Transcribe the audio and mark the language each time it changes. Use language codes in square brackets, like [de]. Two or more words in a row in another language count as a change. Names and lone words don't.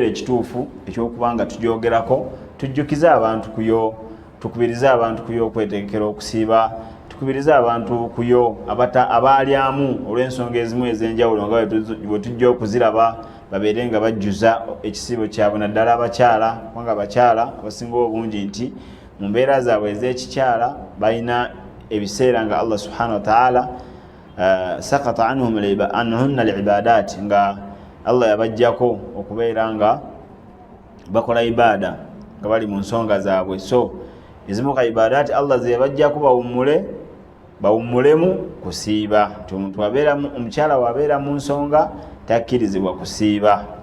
[lg] ekituufu ekyokubanga tujyogerako, tujjukize abantu kuyo, tukubirize abantu kuyo okwetegekera okusiiba, tukubirize abantu kuyo abaalyamu olw'ensonga ezimu ez'enjawulo nga bwe tujja okuziraba babeere nga bajjuza ekisiibo kyabwe, naddala abakyala kubanga abakyala abasinga obungi nti mu mbeera zaabwe ez'ekikyala balina ebiseera nga [ar] الله سبحانه وتعالى سقط عنهن العبادات, [lg] nga Allah yabajjako okubeera nga bakola ibada nga bali mu nsonga zaabwe. So ezimu ka ibadati Allah ze yabajjako bawummulemu kusiiba. Nti omuntu omukyala wabeera mu nsonga takkirizibwa kusiiba.